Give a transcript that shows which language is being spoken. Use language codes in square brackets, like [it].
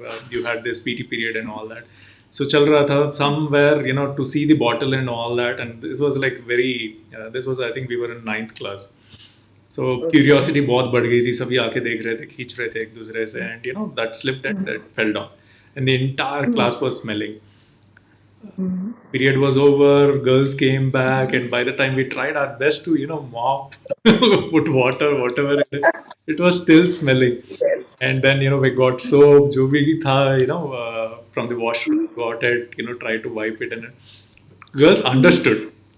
[en] You had this PT period and all that. So [hi] chal raha tha [en] somewhere, to see the bottle and all that, and this was like very. This was, I think, we were in ninth class. So Okay. [hi] curiosity बहुत बढ़ गई थी, सभी आके देख रहे थे, खींच रहे थे एक दूसरे से, [en] and that slipped and it fell down, and the entire class was smelling. Period was over, girls came back, and by the time we tried our best to mop, put water, whatever it was still smelling. Yes. And then we got soap, [hi] jo bhi tha, [en] from the washroom, got it, tried to wipe it, and girls understood.